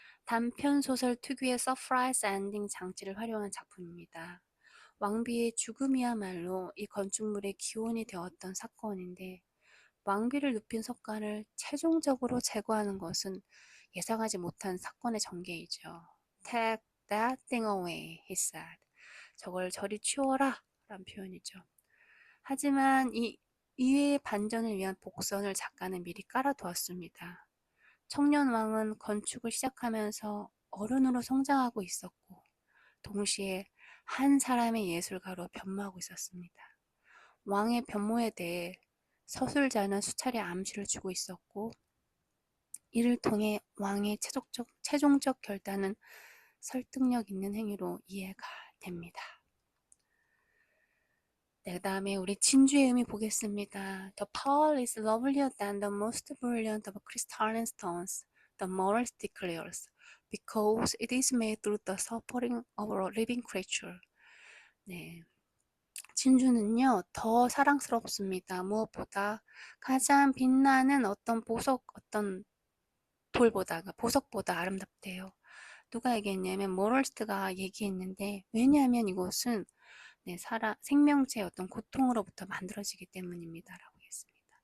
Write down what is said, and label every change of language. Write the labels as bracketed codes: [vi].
[ko] 단편 소설 특유의 서프라이즈 엔딩 장치를 활용한 작품입니다. 왕비의 죽음이야말로 이 건축물의 기원이 되었던 사건인데 왕비를 눕힌 석간을 최종적으로 제거하는 것은 예상하지 못한 사건의 전개이죠. [en] Take that thing away, he said. [ko] 저걸 저리 치워라 라는 표현이죠. 하지만 이 이외의 반전을 위한 복선을 작가는 미리 깔아두었습니다. 청년 왕은 건축을 시작하면서 어른으로 성장하고 있었고 동시에 한 사람의 예술가로 변모하고 있었습니다. 왕의 변모에 대해 서술자는 수차례 암시를 주고 있었고 이를 통해 왕의 최종적 결단은 설득력 있는 행위로 이해가 됩니다. 네, 그 다음에 우리 진주의 의미 보겠습니다. [en] The pearl is lovelier than the most brilliant of crystalline stones, the moralist declares, because it is made through the suffering of a living creature. [ko] 네, 진주는요, 더 사랑스럽습니다. 무엇보다 가장 빛나는 어떤 돌보다, 그러니까 보석보다 아름답대요. 누가 얘기했냐면, 모럴스트가 얘기했는데, 왜냐하면 이것은 생명체의 어떤 고통으로부터 만들어지기 때문입니다. 라고 했습니다.